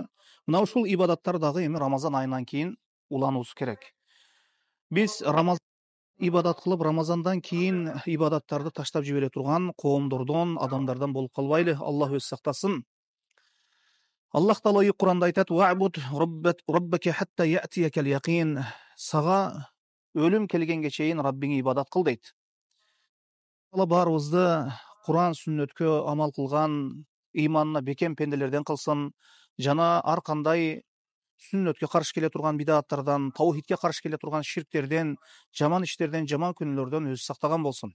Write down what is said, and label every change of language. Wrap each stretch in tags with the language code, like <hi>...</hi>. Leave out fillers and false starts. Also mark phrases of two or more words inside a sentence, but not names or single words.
<ky>Мына ушул ибадаттар дагы эми Рамазан айынан кийин улануубуз керек. Биз ибадат кылып, Рамазандан кийин ибадаттарды таштап жибере турган коомдордон, адамдардан болуп калбайлы. Аллах өзү сактасын. Аллах Таала Куранда айтат:</ky> <ar>واعبد ربك حتى يأتيك اليقين."</ar> <ky>Сага өлүм келгенге чейин Раббиңе ибадат кыл дейт. Алла баарыбызды Куран, сүннөткө амал кылган, иманына бекем пенделерден кылсын, жана ар кандай сүннөткө каршы келе турган бидаттардан, таухидке каршы келе турган ширктерден, жаман иштерден, жаман күнөлөрдөн өзү сактаган болсун.</ky>